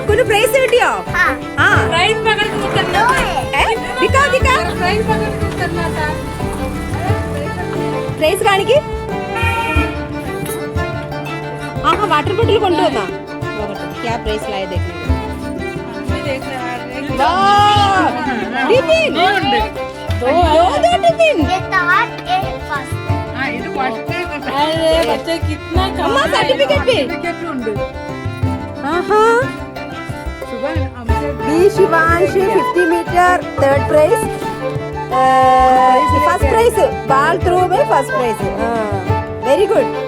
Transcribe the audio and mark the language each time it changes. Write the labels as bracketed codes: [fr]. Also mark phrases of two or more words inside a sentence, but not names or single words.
[ml] പ്രൈസ് കിട്ടിയോ? ആ പ്രൈസ് കാണിക്ക്. [hi] ആഹാ [en] water bottle [hi] കൊണ്ടുവന്നാ क्या प्राइस लाए देखने टिफिन दो टिफिन बच्चे कितना [en] अम्मा सर्टिफिकेट भी B Shivansh 50 meter third prize first prize ball throw में first prize very good